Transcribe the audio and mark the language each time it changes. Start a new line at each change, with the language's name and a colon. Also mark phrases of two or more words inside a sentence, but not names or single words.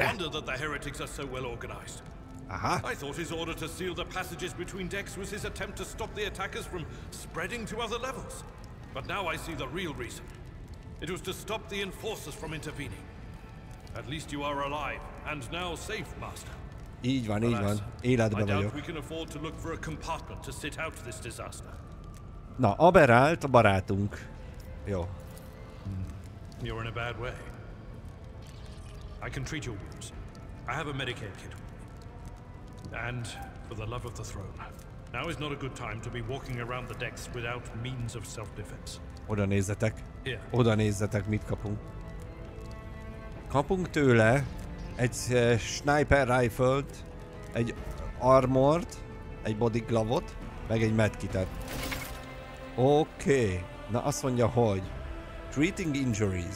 English: wonder that the heretics are so well organized. I thought his order to seal the passages between decks was his attempt to stop the attackers from spreading to other levels. But now I see the real reason. It was to stop the enforcers from intervening. At least you are alive, and now safe, Master.
Hungarian: Így van. Életben
English: I doubt
Hungarian: vagyok.
English: we can afford to look for a compartment to sit out this disaster.
Hungarian: Na, aberált a barátunk. Jó.
English: You're in a bad way. I can treat your wounds. I have a Medicaid kit. And for the love of the throne, now is not a good time to be walking around the decks without means of self-defense.
Hungarian: Oda nézzetek.
English: Here.
Hungarian: Oda nézzetek, mit kapunk. Kapunk tőle egy
English: sniper rifle-t,
Hungarian: egy armort, egy
English: body glove-ot,
Hungarian: meg egy medkitet. Oké. Na azt mondja, hogy
English: treating injuries.